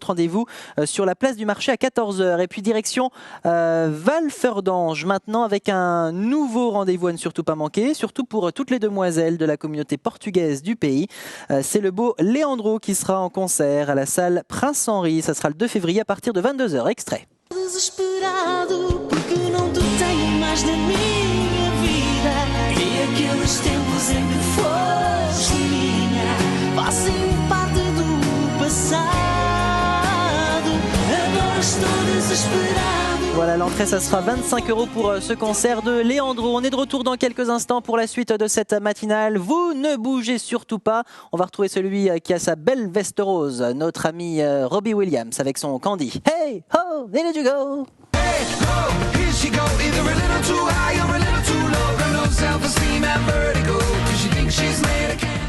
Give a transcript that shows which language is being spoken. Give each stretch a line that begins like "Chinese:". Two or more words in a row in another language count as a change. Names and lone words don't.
French: Rendez-vous sur la place du marché à 14h. Et puis direction Val-Ferdange maintenant avec un nouveau rendez-vous à ne surtout pas manquer, surtout pour toutes les demoiselles de la communauté portugaise du pays. C'est le beau Leandro qui sera en concert à la salle Prince-Henri. Ça sera le 2 février à partir de 22h. Extrait.
Portuguese: Desesperado porque não te tenho mais na minha vida. E aqueles tempos em que foste minha fazem parte do passado. Agora estou desesperado.
French: Voilà, l'entrée, ça sera 25 € pour ce concert de Leandro. On est de retour dans quelques instants pour la suite de cette matinale. Vous ne bougez surtout pas. On va retrouver celui qui a sa belle veste rose, notre ami Robbie Williams avec son Candy.
English: Hey, ho, where did you go? Hey, ho, here she go. Either a little too high or a little too low. Got no self-esteem and vertigo. 'Cause she thinks she's made a